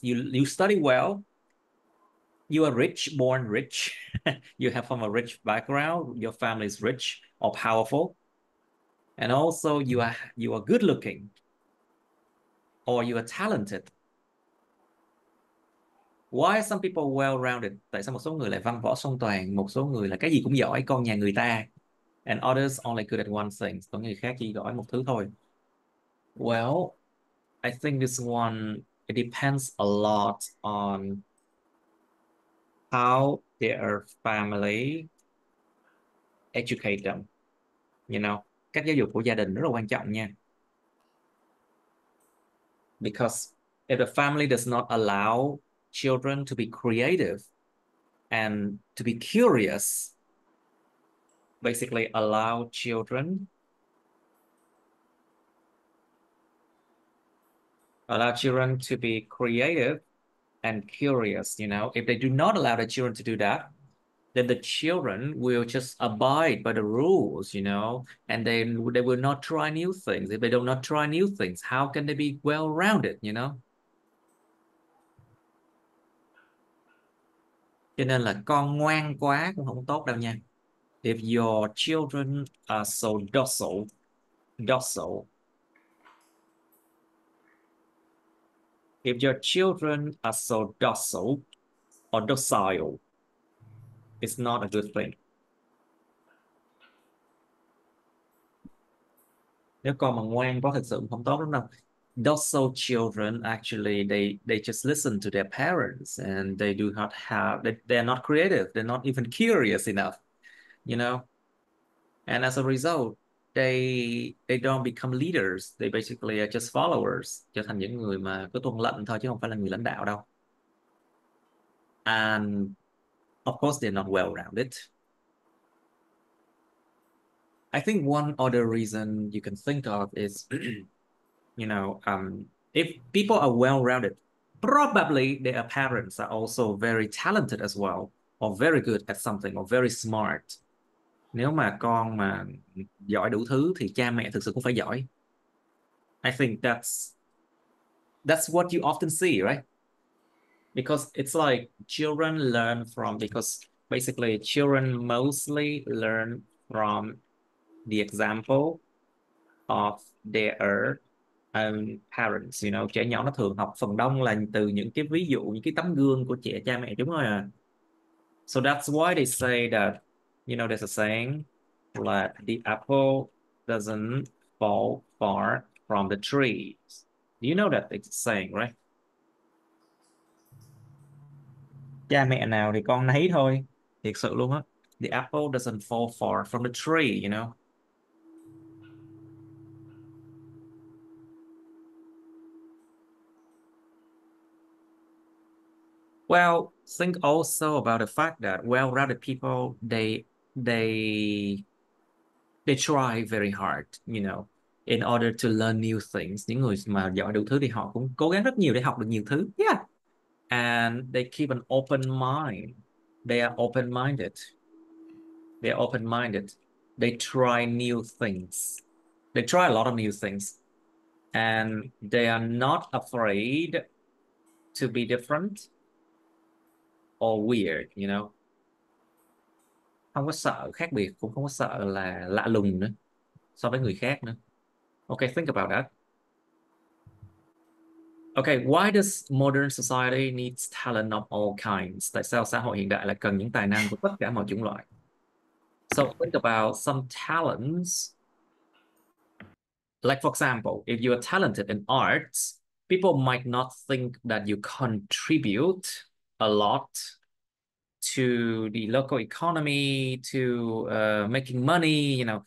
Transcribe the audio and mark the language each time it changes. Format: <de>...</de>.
<en>You study well. You are rich, born rich. You have from a rich background. Your family is rich or powerful. And also you are good looking or you are talented. Why are some people well-rounded?</en> <vi>Tại sao một số người lại văn võ song toàn, một số người là cái gì cũng giỏi, con nhà người ta.</vi> <en>And others only good at one thing.</en> <vi>Có người khác chỉ giỏi một thứ thôi.</vi> <en>Well, I think this one, it depends a lot on how their family educate them. You know,</en> <vi>cách giáo dục của gia đình rất là quan trọng nha.</vi> <en>Because If the family does not allow children to be creative and to be curious, basically allow children to be creative and curious, if they do not allow the children to do that, then the children will just abide by the rules, and then they will not try new things. If they do not try new things, how can they be well-rounded?</en> <vi>Cho nên là con ngoan quá cũng không tốt đâu nha.</vi> <en>If your children are so docile, if your children are so docile or docile, it's not a good thing.</en> <vi>Nếu con mà ngoan quá thực sự không tốt lắm đâu.</vi> <en>Docile children actually they just listen to their parents and they do not have they're not creative, they're not even curious enough, you know. And as a result, they don't become leaders. They basically are just followers,</en> <vi>trở thành những người mà cứ tuân lệnh thôi chứ không phải là người lãnh đạo đâu.</vi> <en>And of course, they're not well-rounded. I think one other reason you can think of is, if people are well-rounded, probably their parents are also very talented as well, or very good at something, or very smart.</en> <vi>Nếu mà con mà giỏi đủ thứ thì cha mẹ thực sự cũng phải giỏi.</vi> <en>I think that's what you often see, right? Because it's like children learn from, because basically children mostly learn from the example of their own parents,</en> <vi>trẻ nhỏ nó thường học phần đông là từ những cái ví dụ, những cái tấm gương của cha mẹ chúng rồi à.</vi> <en>So that's why they say that, there's a saying that the apple doesn't fall far from the tree. Do you know that it's a saying, right?</en> <vi>Cha mẹ nào thì con nấy thôi. Thiệt sự luôn á.</vi> <en>The apple doesn't fall far from the tree. Well, think also about the fact that well-rounded people, they they try very hard, in order to learn new things.</en> <vi>Những người mà giỏi đủ thứ thì họ cũng cố gắng rất nhiều để học được nhiều thứ.</vi> <en>Yeah. And they keep an open mind. They are open-minded. They are open-minded. They try new things. They try a lot of new things. And they are not afraid to be different or weird.</en> <vi>Không có sợ khác biệt, cũng không có sợ là lạ lùng nữa so với người khác nữa.</vi> <en>Okay, think about that. Okay, why does modern society needs talent of all kinds?</en> <vi>Tại sao xã hội hiện đại lại cần những tài năng của tất cả mọi chủng loại?</vi> <en>So think about some talents. Like for example, if you are talented in arts, people might not think that you contribute a lot to the local economy, to making money.</en>